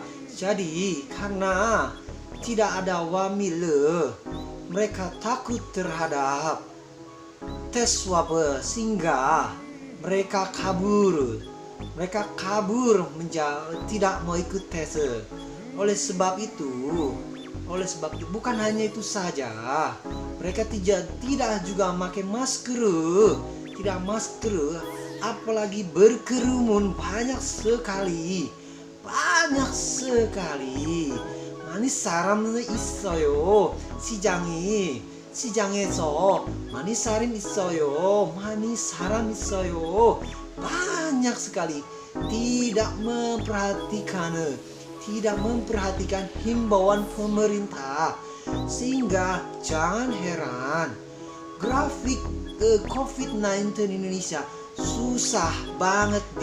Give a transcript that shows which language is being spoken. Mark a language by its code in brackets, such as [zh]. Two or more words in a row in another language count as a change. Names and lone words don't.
[id] Jadi karena tidak ada wamil, mereka takut terhadap tes swab sehingga mereka kabur tidak mau ikut tes. Oleh sebab itu bukan hanya itu saja, mereka tidak juga pakai masker, apalagi berkerumun banyak sekali. [ko] 많이 사람 있어요. 시장에서 많이 사람 있어요. [id] Banyak sekali tidak memperhatikan himbauan pemerintah, sehingga jangan heran grafik COVID-19 Indonesia susah banget